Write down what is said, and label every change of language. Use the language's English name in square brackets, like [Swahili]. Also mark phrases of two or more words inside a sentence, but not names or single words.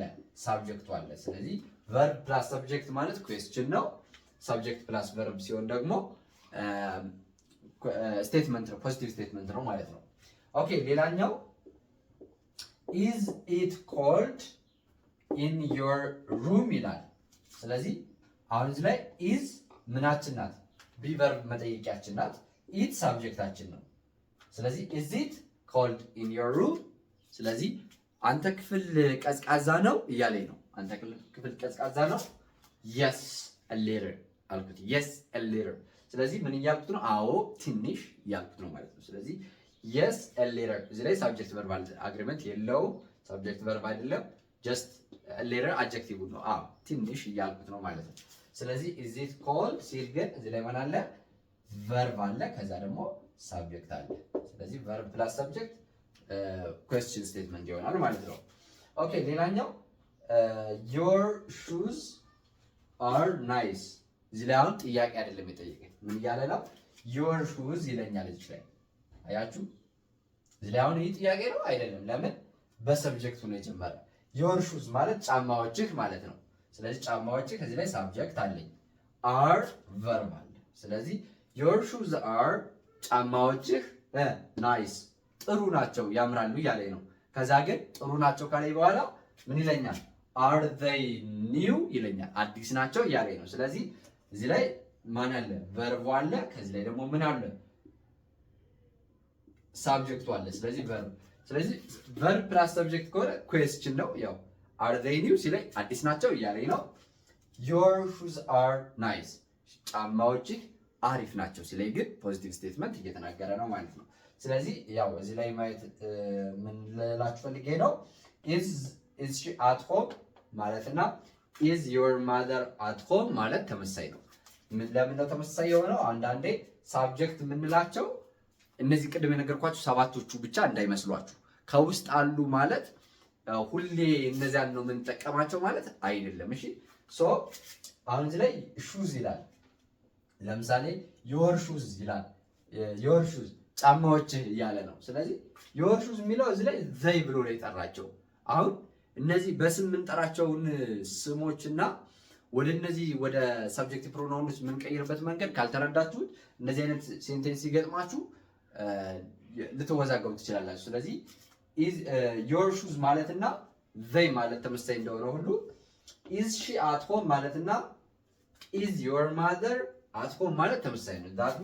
[Amharic] ሳብጀክቱ አለ። ስለዚህ [English] verb plus subject [Amharic] ማለት ኩዌስችን ነው። [English] subject plus verb [Amharic] ሲሆን ደግሞ ስቴትመንት ነው፣ [English] positive statement [Amharic] ነው ማለት ነው። ኦኬ ሌላኛው [English] is it cold in your room [Amharic] ይላል። ስለዚህ አሁን እዚህ ላይ is ምናችን ናት? [English] be verb [Amharic] መጠየቂያችን ናት። it ሳብጀክታችን ነው። ስለዚህ [English] is it cold in your room? [Amharic] ስለዚህ አንተ ክፍል ቀዝቃዛ ነው እያለኝ ነው። አንተ ክፍል ቀዝቃዛ ነው? [English] yes a little አልኩት። yes a little። [Amharic] ስለዚህ ምን እያልኩት ነው? አዎ ትንሽ እያልኩት ነው ማለት ነው። ስለዚህ [English] yes a little [Amharic] እዚህ ላይ [English] subject verb agreement [Amharic] የለውም። [English] subject verb [Amharic] አይደለም። [English] just a little adjective [Amharic] ነው። አዎ ትንሽ እያልኩት ነው ማለት ነው። ስለዚህ [English] is it cold [Amharic] ሲል ግን እዚህ ላይ ምን አለ? ቨርብ አለ፣ ከዛ ደግሞ ሳብጀክት አለ። ስለዚህ [English] verb plus subject question statement [Amharic] ይሆናል ማለት ነው። ኦኬ ሌላኛው [English] your shoes are nice። [Amharic] እዚህ ላይ አሁን ጥያቄ አይደለም የጠየቀኝ። ምን እያለ ነው? [English] your shoes [Amharic] ይለኛል እዚህ ላይ አያችሁ። እዚህ ላይ አሁን ይህ ጥያቄ ነው አይደለም። ለምን? በሰብጀክቱ ነው የጀመረ። [English] your shoes [Amharic] ማለት ጫማዎችህ ማለት ነው። ስለዚህ ጫማዎችህ ከዚህ ላይ ሳብጀክት አለኝ። [English] are verb [Amharic] አለ። ስለዚህ [English] your shoes are [Amharic] ጫማዎችህ nice ጥሩ ናቸው ያምራሉ እያለኝ ነው። ከዛ ግን ጥሩ ናቸው ካለኝ በኋላ ምን ይለኛል? [English] are they new [Amharic] ይለኛል። አዲስ ናቸው እያለኝ ነው። ስለዚህ እዚህ ላይ ማን አለ? ቨርቡ አለ። ከዚህ ላይ ደግሞ ምን አለ? ሳብጀክቱ አለ። ስለዚህ ቨርብ። ስለዚህ [English] verb plus subject [Amharic] ከሆነ ኩዌስችን ነው። ያው [English] are they new [Amharic] ሲለኝ አዲስ ናቸው እያለኝ ነው። [English] your shoes are nice [Amharic] ጫማዎችህ አሪፍ ናቸው ሲለኝ ግን [English] positive statement [Amharic] እየተናገረ ነው ማለት ነው። ስለዚህ ያው እዚህ ላይ ማየት ምን ልላችሁ ፈልጌ ነው [English] is she at home [Amharic] ማለትና [English] is your mother at home [Amharic] ማለት ተመሳሳይ ነው። ለምን ነው ተመሳሳይ የሆነው? አንዳንዴ ሳብጀክት የምንላቸው እነዚህ ቅድም የነገርኳችሁ ሰባቶቹ ብቻ እንዳይመስሏችሁ። ከውስጥ አሉ ማለት ሁሌ እነዚያን ነው የምንጠቀማቸው ማለት አይደለም። እሺ ሶ አሁን እዚህ ላይ ሹዝ ይላል። ለምሳሌ [English] your shoes [Amharic] ይላል። [English] your shoes [Amharic] ጫማዎች እያለ ነው። ስለዚህ [English] your shoes [Amharic] የሚለው እዚህ ላይ ዘይ ብሎ ነው የጠራቸው። አሁን እነዚህ በስም የምንጠራቸውን ስሞችና ወደ እነዚህ ወደ [English] subjective pronouns [Amharic] የምንቀይርበት መንገድ ካልተረዳችሁት እንደዚህ አይነት ሴንቴንስ ሲገጥማችሁ ልትወዛገቡ ትችላላችሁ። ስለዚህ [English] your shoes [Amharic] ማለትና ዘይ ማለት ተመሳሳይ እንደሆነ ሁሉ [English] is she at home [Amharic] ማለትና [English] is your mother at home [Amharic] ማለት ተመሳሳይ ነው። that